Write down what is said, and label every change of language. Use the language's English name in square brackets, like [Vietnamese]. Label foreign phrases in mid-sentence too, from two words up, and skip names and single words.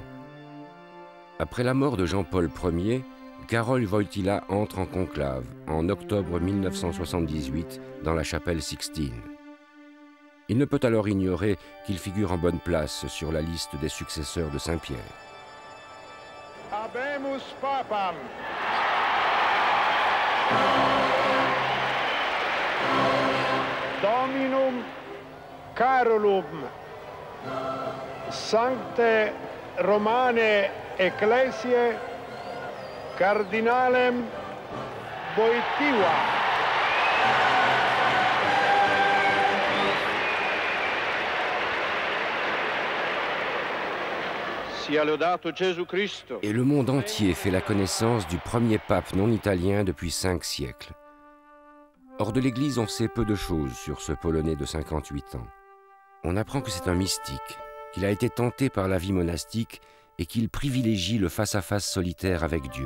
[French] Après la mort de Jean-Paul Ier, Karol Wojtyła entre en conclave en octobre 1978 dans la chapelle Sixtine. Il ne peut alors ignorer qu'il figure en bonne place sur la liste des successeurs de Saint-Pierre. [Latin] Habemus Papam. Dominum Carolum Sancte Romane Ecclesiae Cardinalem Wojtyła. [French] Et le monde entier fait la connaissance du premier pape non italien depuis 5 siècles. Hors de l'Église, on sait peu de choses sur ce Polonais de 58 ans. On apprend que c'est un mystique, qu'il a été tenté par la vie monastique et qu'il privilégie le face-à-face solitaire avec Dieu.